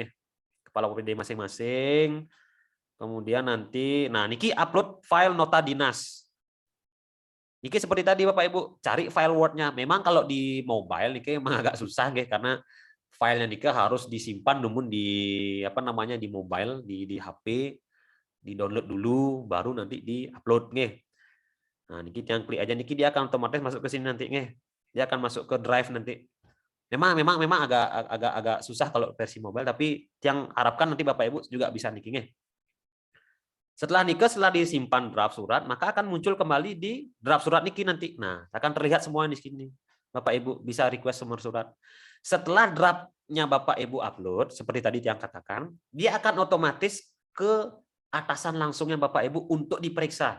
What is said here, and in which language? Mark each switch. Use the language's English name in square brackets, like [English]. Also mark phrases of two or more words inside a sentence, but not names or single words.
[Indonesian] Kepala OPD masing-masing. Kemudian nanti niki upload file nota dinas. Niki seperti tadi Bapak Ibu, cari file Word-nya. Memang kalau di mobile niki memang agak susah nggih, karena filenya niki harus disimpan namun di di mobile, di HP, di-download dulu baru nanti di-upload nggih. Nah, niki yang klik aja niki dia akan otomatis masuk ke sini nanti nggih. Dia akan masuk ke drive nanti. Memang agak susah kalau versi mobile, tapi yang harapkan nanti Bapak Ibu juga bisa niki nggih. Setelah disimpan draft surat, maka akan muncul kembali di draft surat niki nanti. Nah, akan terlihat semua di sini. Bapak Ibu bisa request nomor surat. Setelah draftnya Bapak Ibu upload, seperti tadi yang katakan, dia akan otomatis ke atasan langsungnya Bapak Ibu untuk diperiksa.